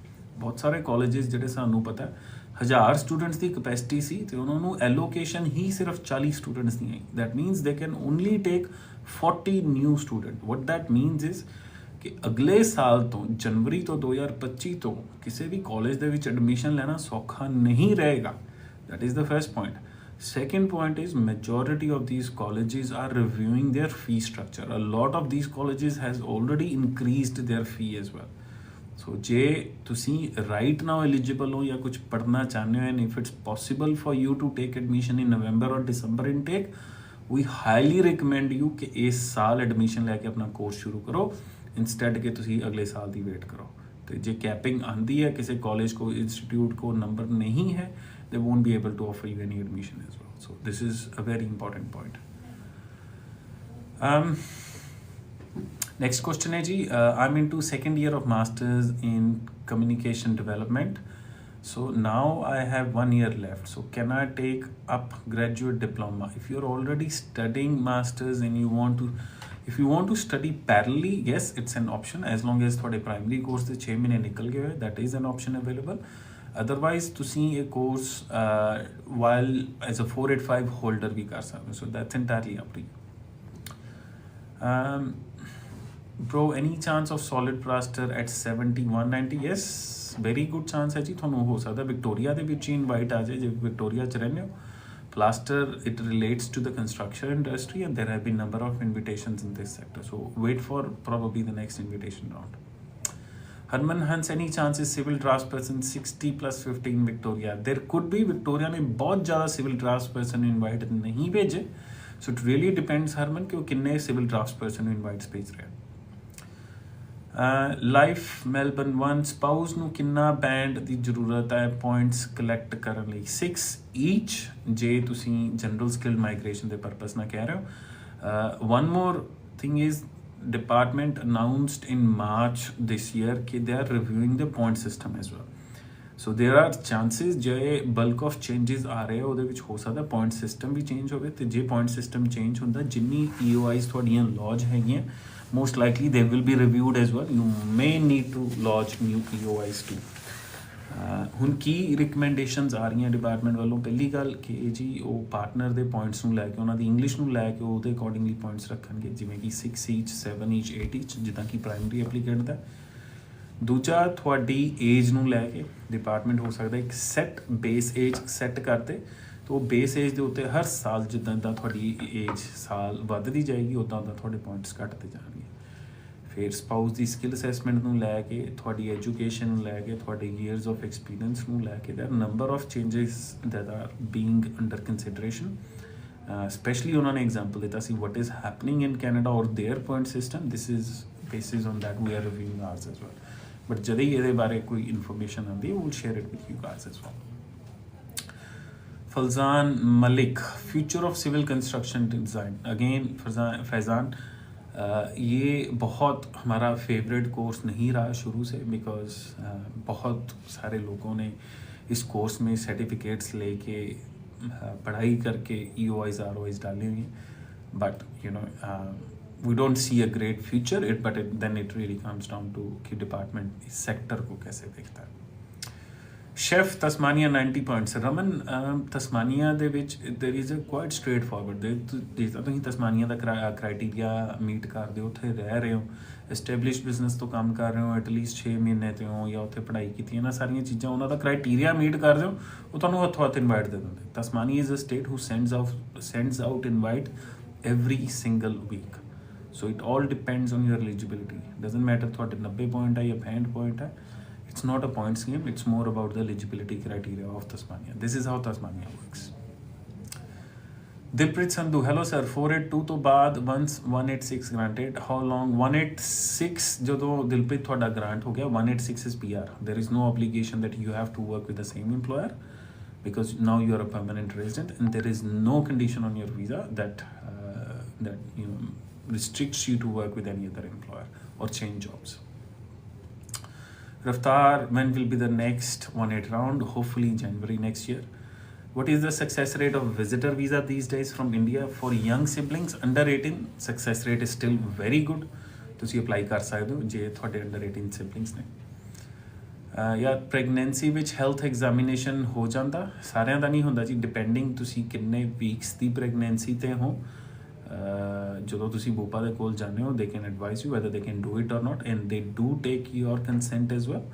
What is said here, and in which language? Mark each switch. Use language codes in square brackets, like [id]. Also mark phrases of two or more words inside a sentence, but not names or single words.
[pa] ਬਹੁਤ ਸਾਰੇ ਕਾਲਜਿਸ ਜਿਹੜੇ ਸਾਨੂੰ ਪਤਾ 1000 ਸਟੂਡੈਂਟਸ ਦੀ ਕਪੈਸਿਟੀ ਸੀ ਅਤੇ ਉਹਨਾਂ ਨੂੰ ਐਲੋਕੇਸ਼ਨ ਹੀ ਸਿਰਫ 40 ਸਟੂਡੈਂਟਸ ਦੀ ਆਈ. [en] that means they can only take 40 new student. what that means is [pa] ਕਿ ਅਗਲੇ ਸਾਲ ਤੋਂ, ਜਨਵਰੀ ਤੋਂ 2025 ਤੋਂ ਕਿਸੇ ਵੀ ਕਾਲਜ ਦੇ ਵਿੱਚ ਐਡਮਿਸ਼ਨ ਲੈਣਾ ਸੌਖਾ ਨਹੀਂ ਰਹੇਗਾ. [en] that is the first point. Second point is majority of these colleges are reviewing their fee structure. A lot of these colleges has already increased their fee as well. So ਜੇ ਤੁਸੀਂ right now eligible ਹੋ ਜਾਂ ਕੁਝ ਪੜ੍ਹਨਾ ਚਾਹੁੰਦੇ ਹੋ and if it's possible for you to take admission in November or December intake, we highly recommend you ਕਿ ਇਸ ਸਾਲ ਐਡਮਿਸ਼ਨ ਲੈ ਕੇ ਆਪਣਾ ਕੋਰਸ ਸ਼ੁਰੂ ਕਰੋ instead ਕਿ ਤੁਸੀਂ ਅਗਲੇ ਸਾਲ ਦੀ ਵੇਟ ਕਰੋ. [pa] ਤੇ ਜੇ ਕੈਪਿੰਗ ਆਉਂਦੀ ਹੈ, ਕਿਸੇ ਕਾਲਜ ਕੋ, ਇੰਸਟੀਟਿਊਟ ਕੋ ਨੰਬਰ ਨਹੀਂ ਹੈ, [en] they won't be able to offer you any admission as well. So this is a very important point. Next question [hi] है जी, [en] I'm into second year of masters in communication development. So now I have 1 year left, so can I take up graduate diploma? If you're already studying masters and you want to, if you want to study parallelly, yes, it's an option, as long as [pa] ਤੁਹਾਡੇ primary course ਦੇ 6 ਮਹੀਨੇ ਨਿਕਲ ਗਏ ਹੋਏ, [en] that is an option available. Otherwise [pa] ਤੁਸੀਂ ਇਹ course [en] while as a 485 holder [pa] ਵੀ ਕਰ ਸਕਦੇ ਹੋ, [en] so that's entirely up to you. Bro, any chance of solid plaster at 7190? Yes, very good chance [hi] है जी, [pa] ਤੁਹਾਨੂੰ ਹੋ ਸਕਦਾ ਵਿਕਟੋਰੀਆ ਦੇ ਵਿੱਚ ਹੀ ਇਨਵਾਈਟ ਆ ਜਾਏ ਜੇ ਵਿਕਟੋਰੀਆ 'ਚ ਰਹਿੰਦੇ ਹੋ. [en] Plaster, it relates to the construction industry and there have been number of invitations in this sector, so wait for probably the next invitation round. Harman Hans, any chances civil draftsperson 60 plus 15 Victoria? There could be. [hi] Victoria ने बहुत ज़्यादा [en] civil draftsperson invite [hi] नहीं भेजे, [en] so it really depends Harman [hi] कि वो किन्ने [en] civil draftsperson invites [hi] भेज रहे हैं. [pa] ਲਾਈਫ ਮੈਲਬਰਨ 1 ਸਪਾਊਸ ਨੂੰ ਕਿੰਨਾ ਬੈਂਡ ਦੀ ਜ਼ਰੂਰਤ ਹੈ ਪੁਆਇੰਟਸ ਕਲੈਕਟ ਕਰਨ ਲਈ? 6 ਈਚ ਜੇ ਤੁਸੀਂ [en] general skill migration [pa] ਦੇ ਪਰਪਸ ਨਾਲ ਕਹਿ ਰਹੇ ਹੋ. [en] one more thing is department announced in March this year कि they are reviewing the point system as well. So there are chances ਜੇ bulk of changes [pa] ਆ ਰਹੇ ਉਹਦੇ ਵਿੱਚ ਹੋ ਸਕਦਾ [en] point system ਵੀ change [pa] ਹੋਵੇ, ਤੇ ਜੇ [en] point system change [pa] ਹੁੰਦਾ ਜਿੰਨੀ EOIs ਤੁਹਾਡੀਆਂ lodge ਹੈਗੀਆਂ [en] most likely they will be reviewed as well. You may need to lodge new EOIs too. [pa] ਹੁਣ ਕੀ ਰਿਕਮੈਂਡੇਸ਼ਨਸ ਆ ਰਹੀਆਂ ਡਿਪਾਰਟਮੈਂਟ ਵੱਲੋਂ? ਪਹਿਲੀ ਗੱਲ ਕਿ ਜੀ ਉਹ ਪਾਰਟਨਰ ਦੇ ਪੁਆਇੰਟਸ ਨੂੰ ਲੈ ਕੇ, ਉਹਨਾਂ ਦੀ ਇੰਗਲਿਸ਼ ਨੂੰ ਲੈ ਕੇ ਉਹਦੇ ਅਕੋਰਡਿੰਗਲੀ ਪੁਆਇੰਟਸ ਰੱਖਣਗੇ, ਜਿਵੇਂ ਕਿ 6 ਈਚ 7 ਈਚ 8 ਈਚ ਜਿੱਦਾਂ ਕਿ [en] primary applicant [pa] ਦਾ. ਦੂਜਾ ਤੁਹਾਡੀ ਏਜ ਨੂੰ ਲੈ ਕੇ ਡਿਪਾਰਟਮੈਂਟ ਹੋ ਸਕਦਾ ਇੱਕ [en] set base age set [pa] ਕਰਦੇ, ਤਾਂ ਉਹ [en] base age [pa] ਦੇ ਉੱਤੇ ਹਰ ਸਾਲ ਜਿੱਦਾਂ ਦਾ ਤੁਹਾਡੀ ਏਜ ਸਾਲ ਵੱਧਦੀ ਜਾਏਗੀ ਉੱਦਾਂ ਦਾ ਤੁਹਾਡੇ ਪੁਆਇੰਟਸ ਘੱਟਦੇ ਜਾਣਗੇ. ਫਿਰ ਸਪਾਊਸ ਦੀ [en] skill assessment [pa] ਨੂੰ ਲੈ ਕੇ, ਤੁਹਾਡੀ ਐਜੂਕੇਸ਼ਨ ਨੂੰ ਲੈ ਕੇ, ਤੁਹਾਡੇ [en] years of experience [pa] ਨੂੰ ਲੈ ਕੇ, [en] there number of changes that are being under consideration. [pa] ਸਪੈਸ਼ਲੀ ਉਹਨਾਂ ਨੇ ਐਗਜ਼ਾਮਪਲ ਦਿੱਤਾ ਸੀ [en] what is happening in Canada or their point system. This is basis on that we are reviewing ours as well. But [hi] जब ही [pa] ਇਹਦੇ ਬਾਰੇ ਕੋਈ ਇਨਫੋਰਮੇਸ਼ਨ ਆਉਂਦੀ [en] we will share it with you guys as well. Falzan Malik, future of civil construction design. [hi] Again फैज़ान, ये बहुत हमारा फेवरेट कोर्स नहीं रहा शुरू से, बिकॉज बहुत सारे लोगों ने इस कोर्स में सर्टिफिकेट्स लेके पढ़ाई करके EOIs ROIs डाली हुई हैं, [en] but you know we don't see a great future it, but then it really comes down to [hi] कि डिपार्टमेंट इस सेक्टर को कैसे देखता है. [en] शेफ तस्मानिया 90 points. रमन, तस्मानिया [pa] ਦੇ ਵਿੱਚ [en] there is a quite straightforward, [pa] ਜਿੱਦਾਂ ਤੁਸੀਂ ਤਸਮਾਨੀਆ ਦਾ ਕ੍ਰਾਈਟੇਰੀਆ ਮੀਟ ਕਰਦੇ ਹੋ, ਉੱਥੇ ਰਹਿ ਰਹੇ ਹੋ, ਐਸਟੈਬਲਿਸ਼ਡ ਬਿਜ਼ਨਸ ਤੋਂ ਕੰਮ ਕਰ ਰਹੇ ਹੋ, ਐਟਲੀਸਟ 6 ਮਹੀਨੇ ਤੇ ਹੋ, ਜਾਂ ਉੱਥੇ ਪੜ੍ਹਾਈ ਕੀਤੀ ਹੈ ਨਾ, ਸਾਰੀਆਂ ਚੀਜ਼ਾਂ ਉਹਨਾਂ ਦਾ ਕ੍ਰਾਈਟੇਰੀਆ ਮੀਟ ਕਰਦੇ ਹੋ, ਉਹ ਤੁਹਾਨੂੰ ਹੱਥੋਂ ਹੱਥ ਇਨਵਾਈਟ ਦੇ ਦਿੰਦੇ. [en] Tasmania is a state who sends out invite every single week. So it all depends on your eligibility. Doesn't matter [pa] ਤੁਹਾਡੇ 90 point ਹੈ ਜਾਂ 65 point ਹੈ. [en] It's not a points game, it's more about the eligibility criteria of Tasmania. This is how Tasmania works. Dilpreet Sandhu, hello sir, 482 [pa] ਤੋਂ ਬਾਅਦ [en] once 186 granted, how long? [pa] 186 ਜਦੋਂ ਦਿਲਪ੍ਰੀਤ ਤੁਹਾਡਾ grant ਹੋ ਗਿਆ, 186 [en] is PR. There is no obligation that you have to work with the same employer, because now you are a permanent resident and there is no condition on your visa that you know restricts you to work with any other employer or change jobs. Raftar, when will be the next 1-8 round? Hopefully January next year. What is the success rate of visitor visa these days from India for young siblings under 18? Success rate is still very good. [pa] ਤੁਸੀਂ ਅਪਲਾਈ ਕਰ ਸਕਦੇ ਹੋ ਜੇ ਤੁਹਾਡੇ ਅੰਡਰ 18 ਸਿਬਲਿੰਗਸ ਨੇ. ਜਾਂ ਪ੍ਰੈਗਨੈਂਸੀ ਵਿੱਚ ਹੈਲਥ ਐਗਜ਼ਾਮੀਨੇਸ਼ਨ ਹੋ ਜਾਂਦਾ? ਸਾਰਿਆਂ ਦਾ ਨਹੀਂ ਹੁੰਦਾ ਜੀ, ਡਿਪੈਂਡਿੰਗ ਤੁਸੀਂ ਕਿੰਨੇ ਵੀਕਸ ਦੀ ਪ੍ਰੈਗਨੈਂਸੀ 'ਤੇ ਹੋ. ਜਦੋਂ ਤੁਸੀਂ ਬੂਪਾ ਦੇ ਕੋਲ ਜਾਂਦੇ ਹੋ, [en] they can advise you whether they can do it or not, and they do take your consent as well.